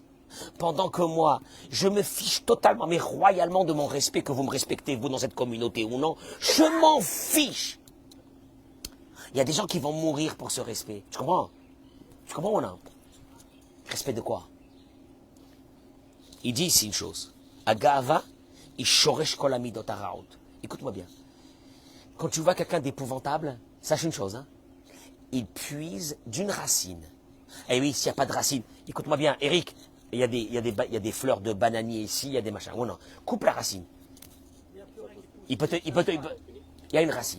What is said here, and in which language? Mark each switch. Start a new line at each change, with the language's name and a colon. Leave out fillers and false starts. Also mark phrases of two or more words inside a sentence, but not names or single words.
French: Pendant que moi, je me fiche totalement, mais royalement de mon respect, que vous me respectez, vous, dans cette communauté ou non, je m'en fiche. Il y a des gens qui vont mourir pour ce respect. Tu comprends? Tu comprends ou non? Respect de quoi? Il dit ici une chose.
Hebrew: גאווה שורש כל המידות הרעות.
French: Écoute-moi bien. Quand tu vois quelqu'un d'épouvantable, sache une chose, hein. Il puise d'une racine. Eh oui, s'il n'y a pas de racine, écoute-moi bien, Eric, il y a des fleurs de bananier ici, il y a des machins. Oh non, coupe la racine. Il y a une racine.